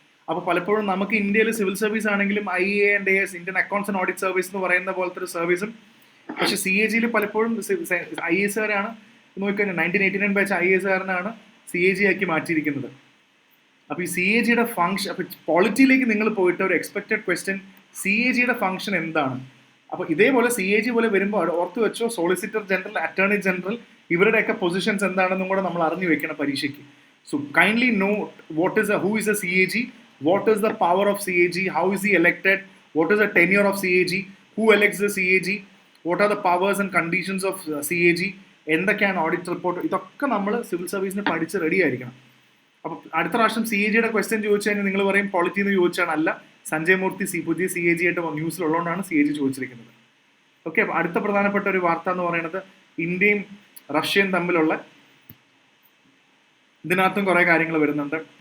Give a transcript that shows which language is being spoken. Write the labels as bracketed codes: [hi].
[ml] അപ്പോൾ പലപ്പോഴും നമുക്ക് ഇന്ത്യയിൽ സിവിൽ സർവീസ് ആണെങ്കിലും IAS, Indian accounts and audit service എന്ന് പറയുന്ന പോലത്തെ ഒരു സർവീസും, പക്ഷെ CAG പലപ്പോഴും IAS-കാരാണ് നോക്കിക്കഴിഞ്ഞാൽ 1989 ബാച്ച് IAS-കാരനാണ് CAG ആക്കി മാറ്റിയിരിക്കുന്നത്. അപ്പോൾ ഈ CAG-യുടെ ഫംഗ്ഷൻ, അപ്പോൾ പോളിറ്റിയിലേക്ക് നിങ്ങൾ പോയിട്ട് ഒരു എക്സ്പെക്റ്റഡ് ക്വസ്റ്റ്യൻ, CAG-യുടെ ഫംഗ്ഷൻ എന്താണ്? അപ്പോൾ ഇതേപോലെ CAG പോലെ വരുമ്പോൾ ഓർത്ത് വെച്ചോ, സോളിസിറ്റർ ജനറൽ, അറ്റോർണി ജനറൽ, ഇവരുടെയൊക്കെ പൊസിഷൻസ് എന്താണെന്നും കൂടെ നമ്മൾ അറിഞ്ഞു വെക്കണം പരീക്ഷയ്ക്ക്. [en] so kindly know who is a CAG, what is the power of CAG, how is he elected, what is the tenure of CAG, who elects the CAG, what are the powers and conditions of CAG, [ml] എന്തൊക്കെയാണ് audit report, ഇതൊക്കെ നമ്മൾ civil സർവീസിന് പഠിച്ച് ready ആയിരിക്കണം. അപ്പോൾ അടുത്ത പ്രാവശ്യം CAG-യുടെ question ചോദിച്ചു കഴിഞ്ഞാൽ നിങ്ങൾ പറയും പോളിറ്റി എന്ന് ചോദിച്ചാണ്. അല്ല, സഞ്ജയ് മൂർത്തി പുതിയ CAG ആയിട്ട് ന്യൂസിലുള്ളതുകൊണ്ടാണ് CAG ചോദിച്ചിരിക്കുന്നത്. ഓക്കെ, അപ്പോൾ അടുത്ത പ്രധാനപ്പെട്ട ഒരു വാർത്ത എന്ന് പറയുന്നത് ഇന്ത്യയും റഷ്യയും തമ്മിലുള്ള, ഇതിനകത്തും കുറേ കാര്യങ്ങൾ വരുന്നുണ്ട്.